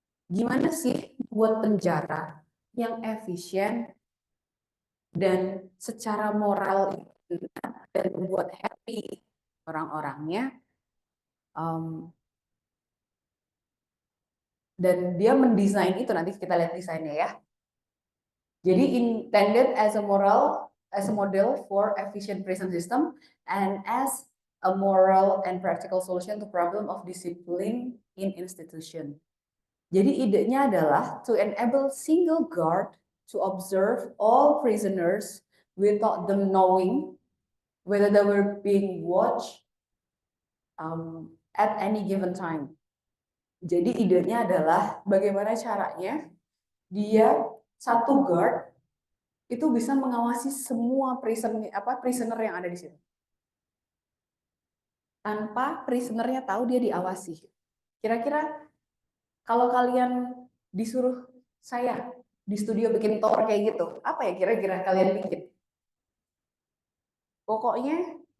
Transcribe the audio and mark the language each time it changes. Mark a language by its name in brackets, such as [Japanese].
[Indonesian] Gimana sih buat penjara yang efisien dan secara moral dan membuat happy orang-orangnya, dan dia mendesain itu, nanti kita lihat desainnya ya. Jadi [English] intended as a model for efficient prison system and as a moral and practical solution to problem of discipline in institution. [Indonesian] Jadi idenya adalah [English] to enable single guard to observe all prisoners without them knowing whether they were being watched at any given time. [Indonesian] Jadi idenya adalah bagaimana caranya dia satu guard itu bisa mengawasi semua prisoner yang ada di situ. Tanpa prisonernya tahu dia diawasi. Kira-kira kalau kalian disuruh saya di studio bikin tower kayak gitu, apa ya kira-kira kalian bikin? Pokoknya